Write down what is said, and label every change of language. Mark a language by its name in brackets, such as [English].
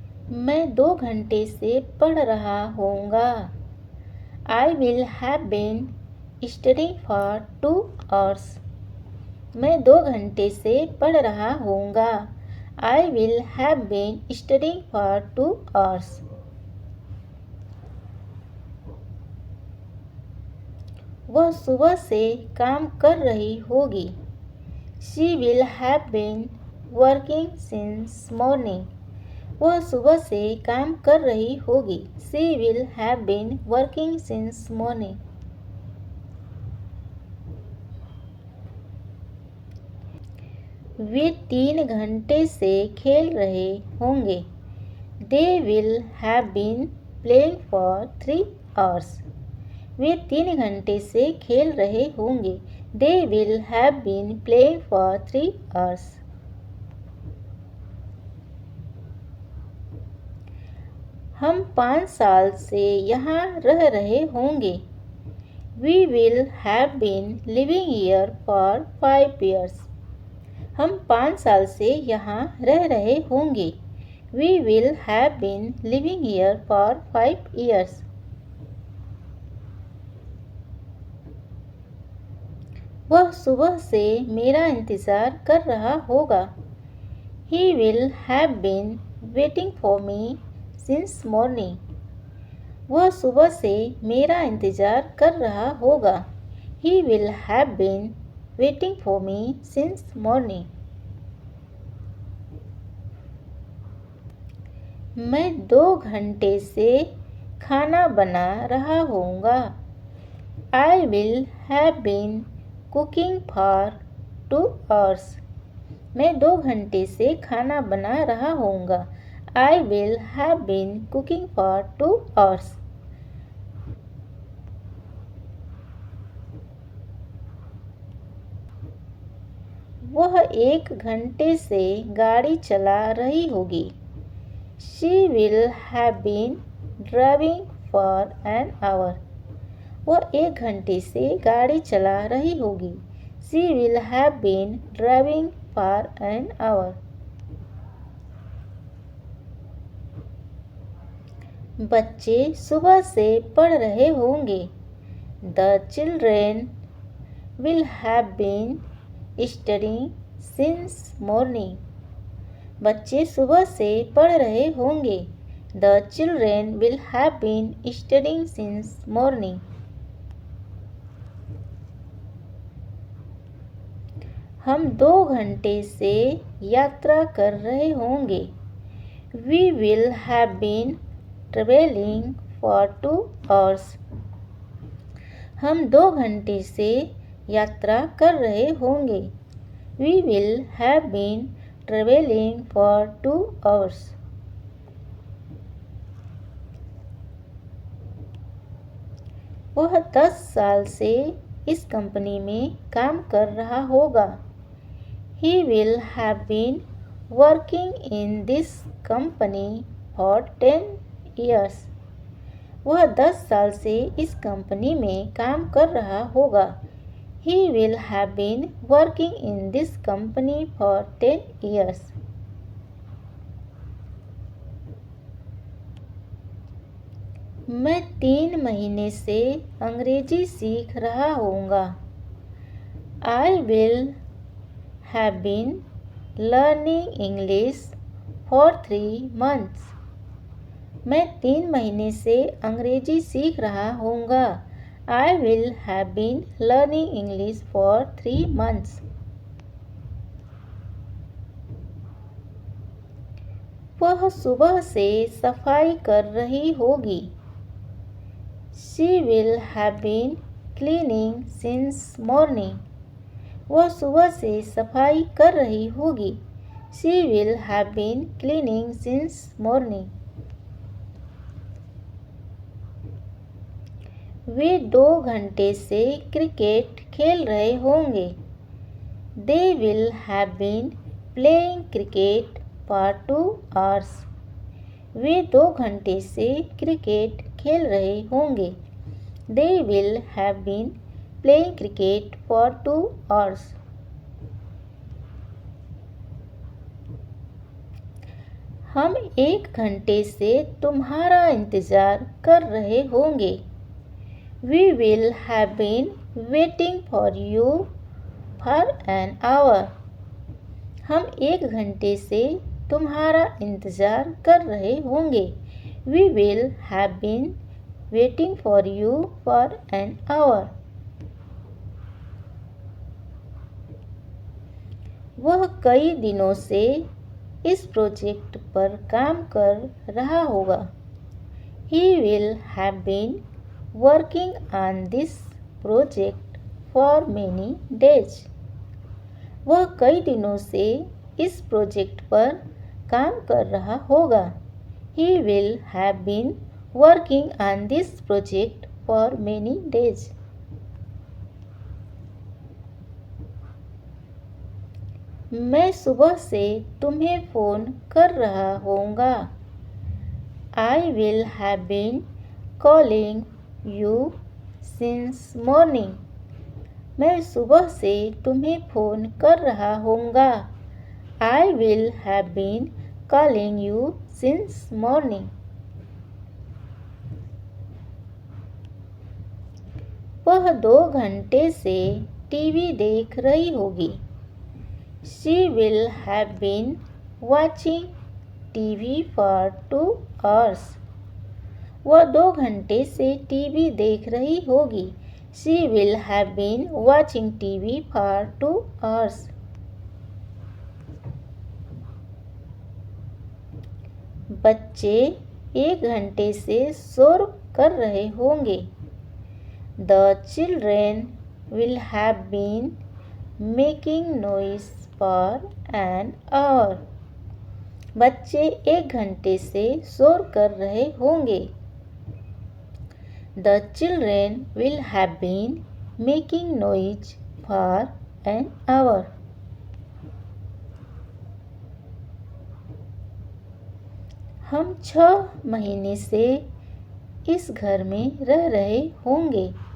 [Hindi] मैं 2 घंटे से पढ़ रहा होऊंगा। [English] I will have been studying for 2 hours. [Hindi] मैं 2 घंटे से पढ़ रहा होऊंगा। [English] I will have been studying for 2 hours. [Hindi] वह सुबह से काम कर रही होगी। [English] She will have been working since morning. [Hindi] वह सुबह से काम कर रही होगी। [English] She will have been working since morning. [Hindi] वे 3 घंटे से खेल रहे होंगे। [English] They will have been playing for 3 hours. [Hindi] वे 3 घंटे से खेल रहे होंगे। [English] They will have been playing for 3 hours. [Hindi] हम 5 साल से यहाँ रह रहे होंगे। [English] We will have been living here for 5 years. [Hindi] हम 5 साल से यहाँ रह रहे होंगे। [English] We will have been living here for 5 years. [Hindi] वह सुबह से मेरा इंतज़ार कर रहा होगा। [English] He will have been waiting for me since morning. [Hindi] वह सुबह से मेरा इंतज़ार कर रहा होगा। [English] He will have been waiting for me since morning. [Hindi] मैं 2 घंटे से खाना बना रहा होऊंगा। [English] I will have been cooking for 2 hours. [Hindi] मैं 2 घंटे से खाना बना रहा होऊंगा। [English] I will have been cooking for 2 hours. [Hindi] वह 1 घंटे से गाड़ी चला रही होगी। [English] She will have been driving for an hour. [Hindi] वह 1 घंटे से गाड़ी चला रही होगी। [English] She will have been driving for an hour. [Hindi] बच्चे सुबह से पढ़ रहे होंगे। [English] The children will have been studying since morning. [Hindi] बच्चे सुबह से पढ़ रहे होंगे। [English] The children will have been studying since morning. [Hindi] हम 2 घंटे से यात्रा कर रहे होंगे। [English] We will have been traveling for 2 hours. [Hindi] हम 2 घंटे से यात्रा कर रहे होंगे। [English] We will have been traveling for 2 hours. [Hindi] वह 10 साल से इस कंपनी में काम कर रहा होगा। [English] He will have been working in this company for 10 years. [Hindi] वह 10 साल से इस कंपनी में काम कर रहा होगा। [English] He will have been working in this company for 10 years. [Hindi] मैं 3 महीने से अंग्रेजी सीख रहा होऊंगा। [English] I will have been learning English for 3 months. [Hindi] मैं 3 महीने से अंग्रेजी सीख रहा होऊंगा। [English] I will have been learning English for 3 months. [Hindi] वह सुबह से सफाई कर रही होगी। [English] She will have been cleaning since morning. [Hindi] वह सुबह से सफाई कर रही होगी। [English] She will have been cleaning since morning. [Hindi] वे 2 घंटे से क्रिकेट खेल रहे होंगे। [English] They will have been playing cricket for 2 hours. [Hindi] वे 2 घंटे से क्रिकेट खेल रहे होंगे। [English] They will have been playing cricket for 2 hours. [Hindi] हम 1 घंटे से तुम्हारा इंतज़ार कर रहे होंगे। [English] We will have been waiting for you for an hour. [Hindi] हम 1 घंटे से तुम्हारा इंतज़ार कर रहे होंगे। [English] We will have been waiting for you for an hour. [Hindi] वह कई दिनों से इस प्रोजेक्ट पर काम कर रहा होगा। [English] He will have been working on this project for many days. [Hindi] वह कई दिनों से इस प्रोजेक्ट पर काम कर रहा होगा। [English] He will have been working on this project for many days. [Hindi] मैं सुबह से तुम्हें फ़ोन कर रहा होऊंगा। [English] I will have been calling you since morning. [Hindi] मैं सुबह से तुम्हें फ़ोन कर रहा होऊंगा। [English] I will have been calling you since morning. [Hindi] वह 2 घंटे से टीवी देख रही होगी। [English] She will have been watching TV for 2 hours. [Hindi] वह 2 घंटे से टीवी देख रही होगी। [English] She will have been watching TV for 2 hours. [Hindi] बच्चे 1 घंटे से शोर कर रहे होंगे। [English] The children will have been making noise for an hour. [Hindi] बच्चे 1 घंटे से शोर कर रहे होंगे। [English] The children will have been making noise for an hour. [Hindi] हम 6 महीने से इस घर में रह रहे होंगे।